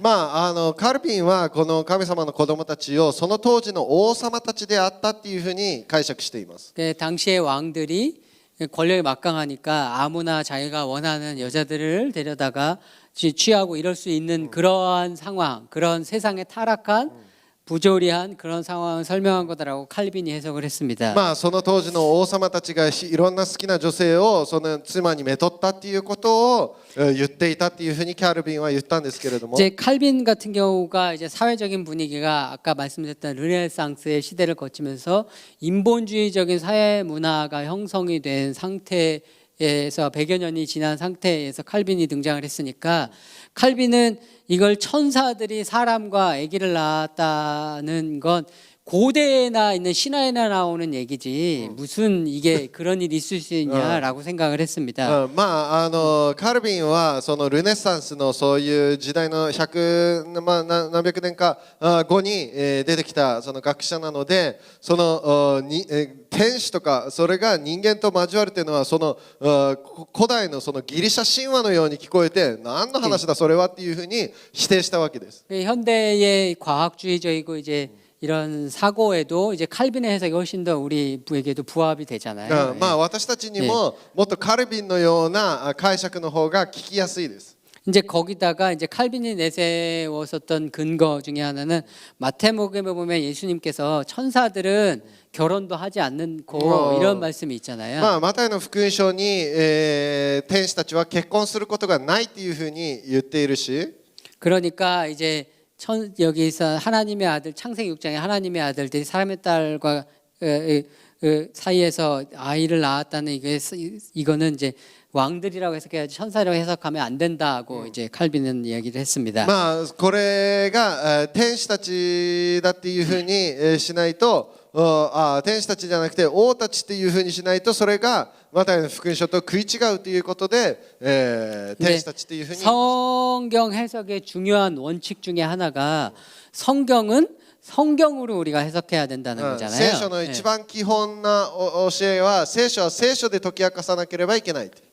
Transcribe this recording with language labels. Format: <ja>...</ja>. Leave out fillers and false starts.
<ja>まあカルビンはこの神様の子供たちをその当時の王様たちであったっていうふうに解釈しています。</ja> <ko>당시의 왕들이 권력이 막강하니까 아무나 자기가 원하는 여자들을 데려다가 취하고 이럴 수 있는 그러한 상황, 그런 세상에 타락한 부조리한 그런 상황을 설명한 거다라고 칼빈이 해석을 했습니다.</ko> <ja>まあその当時の王様たちがいろんな好きな女性をその妻にめとったっていうことを言っていたっていうふうにキャルビンは言ったんですけれども</ja> <ko>이제 칼빈 같은 경우가 이제 사회적인 분위기가 아까 말씀드렸던 르네상스의 시대를 거치면서 인본주의적인 사회 문화가 형성이 된 상태에서 100여 년이 지난 상태에서 칼빈이 등장을 했으니까 칼빈은 이걸 천사들이 사람과 아기를 낳았다는 건 고대에나 있는 신화에나 나오는 얘기지 무슨 이게 그런 일이 있을 수 있냐라고 생각을 했습니다.</ko> <ja>まあカルビンはそのルネサンスのそういう時代の何百年か後に出てきたその学者なのでその天使とかそれが人間と交わるというのはその古代のそのギリシャ神話のように聞こえて何の話だそれはっていうふうに否定したわけです。</ja> <ko>현대의 과학주의적이고 이제 이런 사고에도 이제 칼빈의 해석이 훨씬 더 우리에게도 부합이 되잖아요.</ko> <ja>まあ私たちにももっとカルビンのような解釈の方が聞きやすいです。</ja> <ko>이제 거기다가 이제 칼빈이 내세웠었던 근거 중에 하나는 마태복음에 보면 예수님께서 천사들은 결혼도 하지 않고 이런 말씀이 있잖아요.</ko> <ja>まあマタイの福音書に天使たちは結婚することがないっていうふうに言っているし</ja> <ko>그러니까 이제 여기서 하나님의 아들 창세기 6장에 하나님의 아들들이 사람의 딸과 사이에서 아이를 낳았다는 이거는 이제 왕들이라고 해석해야지 천사라고 해석하면 안 된다고 이제 칼빈은 이야기를 했습니다.</ko> <ja>まあこれが天使たちだっていうふうにしないと天使たちじゃなくて王たちっていうふうにしないとそれがマタイの福音書と食い違うということで天使たちっていうふうに</ja> <ko>성경 해석의 중요한 원칙 중에 하나가 성경은 성경으로 우리가 해석해야 된다는 거잖아요.</ko> <ja>聖書の一番基本な教えは聖書は聖書で解き明かさなければいけない。</ja>